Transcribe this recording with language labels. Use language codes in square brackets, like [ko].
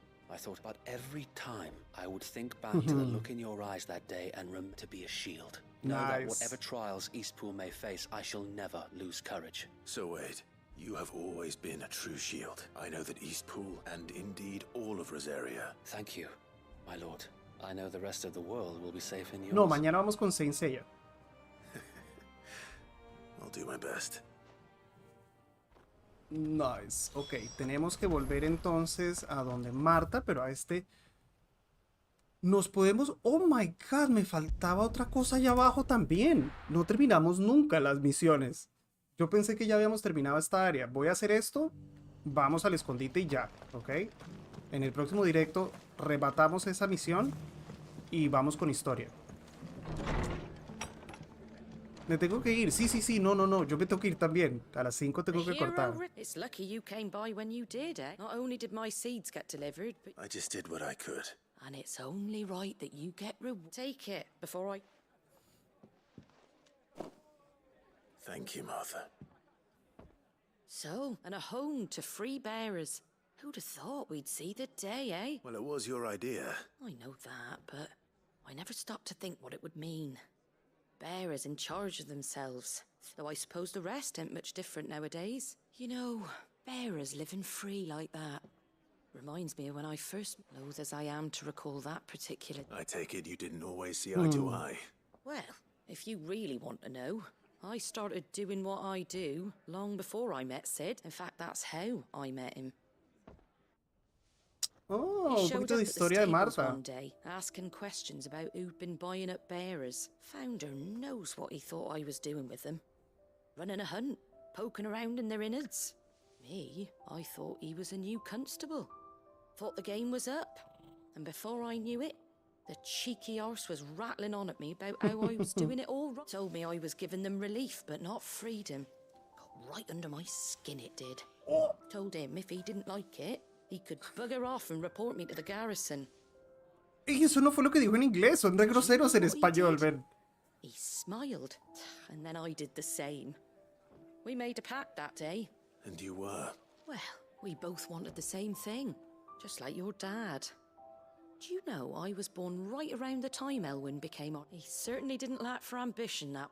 [en] I thought, but every time I would think back to the look in your eyes that day and remember to be a shield. Know that whatever trials Eastpool may face, I shall never lose courage. So Wade, you have always been a true shield. I know that Eastpool, and indeed all of Rosaria... Thank you, my lord. I know the rest of the world will be safe in yours. [es] No, mañana vamos con Saint Seiya. [en] I'll do my best. Nice. [es] Ok, tenemos que volver entonces a donde Marta, pero a este... Nos podemos... [en] Oh my god, [es] me faltaba otra cosa allá abajo también. No terminamos nunca las misiones. Yo pensé que ya habíamos terminado esta área. Voy a hacer esto. Vamos al escondite y ya, ¿ok? En el próximo directo rematamos esa misión y vamos con historia. Me tengo que ir. Sí. No. Yo me tengo que ir también. A las 5 tengo que cortar. [en] It's lucky you came by when you did, eh? Not only did my seeds get delivered, but... I just did what I could. And it's only right that you get reward. Take it before I... Thank you, Martha. So, and a home to free bearers. Who'd have thought we'd see the day, eh? Well, it was your idea. I know that, but I never stopped to think what it would mean. Bearers in charge of themselves. Though I suppose the rest ain't much different nowadays. You know, bearers living free like that. Reminds me of when I first, loath as I am to recall that particular... I take it you didn't always see eye to eye. Well, if you really want to know, I started doing what I do long before I met Sid. In fact, that's how I met him. [es] Oh, un poquito de historia de Marta. [en] One day, asking questions about who'd been buying up bearers. Founder knows what he thought I was doing with them. Running a hunt, poking around in their innards. Me, I thought he was a new constable. Thought the game was up. And before I knew it, the cheeky arse was rattling on at me about how I was doing it all wrong. Told me I was giving them relief, but not freedom. Got right under my skin, it did. Told him if he didn't like it, he could bugger off and report me to the garrison. [es] Y eso no fue lo que dijo en inglés, son de groseros en español, ven. [en] He smiled, and then I did the same. We made a pact that day. And you were? Well, we both wanted the same thing, just like your dad. Do you know I was born right around the time Elwyn became on? He certainly didn't lack for ambition, that.